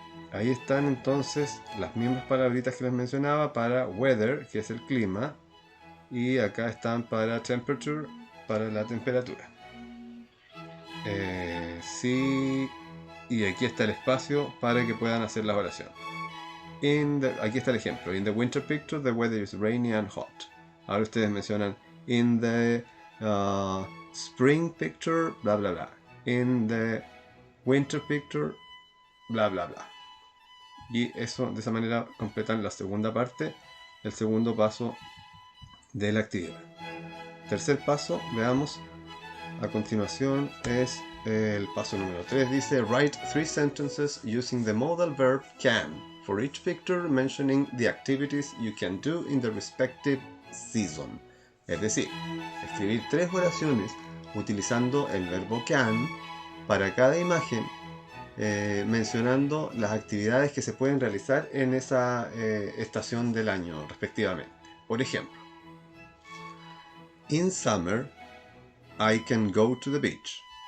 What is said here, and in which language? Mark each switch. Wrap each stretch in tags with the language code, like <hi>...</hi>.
<es>Ahí están entonces las mismas palabritas que les mencionaba para weather, que es el clima, y acá están para temperature, para la temperatura. Sí, y aquí está el espacio para que puedan hacer la oración. Aquí está el ejemplo.</es> <en>In the winter picture, the weather is rainy and hot.</en> <es>Ahora ustedes mencionan</es> <en>in the spring picture,</en> <es>bla bla bla.</es> <en>In the winter picture, bla bla bla.</en> <es>Y eso, de esa manera completan la segunda parte, el segundo paso de la actividad. Tercer paso, veamos a continuación, es el paso número 3. Dice</es> <en>write 3 sentences using the modal verb can for each picture, mentioning the activities you can do in the respective season.</en> <es>Es decir, escribir 3 oraciones utilizando el verbo can para cada imagen, mencionando las actividades que se pueden realizar en esa estación del año respectivamente. Por ejemplo,</es> <en>in summer I can go to the beach.</en>